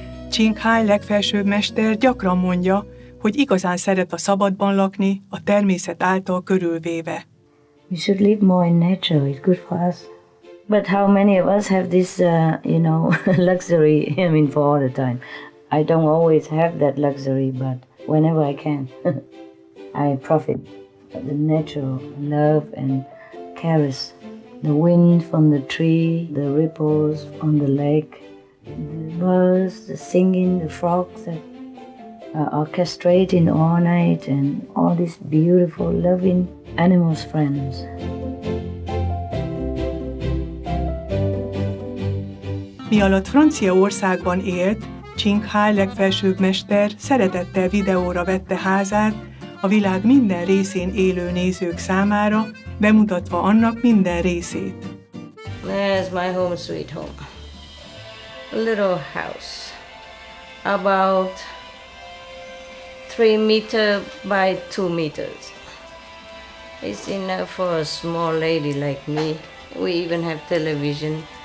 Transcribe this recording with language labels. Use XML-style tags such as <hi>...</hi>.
<hu>Ching Hai legfelsőbb mester gyakran mondja, hogy igazán szeret a szabadban lakni, a természet által körülvéve.</hu> <en>We should live more in nature. It's good for us. But how many of us have this, luxury? I mean, for all the time. I don't always have that luxury, but whenever I can, I profit. The natural love and caress, the wind from the tree, the ripples on the lake, the birds, the singing, the frogs that orchestrating all night, and all these beautiful, loving animals' friends.</en> <hu>Mi alatt Franciaországban élt, Ching Hai legfelsőbb mester szeretettel videóra vette házát a világ minden részén élő nézők számára, bemutatva annak minden részét.</hu> <en>There's my home sweet home. A little house, about 3 meters by 2 meters. It's enough for a small lady like me. We even have television.</en>